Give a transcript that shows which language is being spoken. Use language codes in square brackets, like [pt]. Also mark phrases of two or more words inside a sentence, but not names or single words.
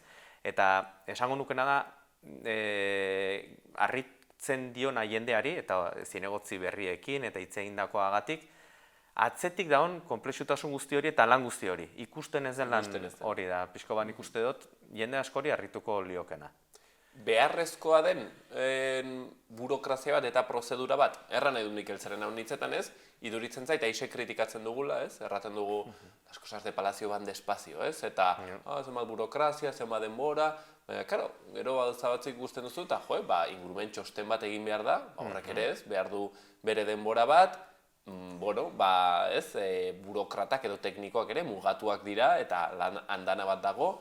[eu] Eta esango nukena da, harritzen diona jendeari, eta zinegotzi berriekin eta hitz egindakoagatik, atzetik daun konplexutasun guzti hori eta lan guzti hori. Ikusten ez den lan hori da, pixko ban ikuste dut, jende askori harrituko liokena. Beharrezkoa den burokrazia bat eta prozedura bat, erran nahi du Mikel zeren hau nitzetan ez, iduritzen zait, aixe kritikatzen dugula, ez? Erraten dugu, [es] las cosas de palacio van despacio, [eu] ez? Eta, zenbat burokrazia, zenbat denbora, baina, gero batzik guztien duzu, eta ingurumen txosten bat egin behar da, horrek ere ez, behar du bere denbora bat, burokratak edo teknikoak ere mugatuak dira eta lan andana bat dago.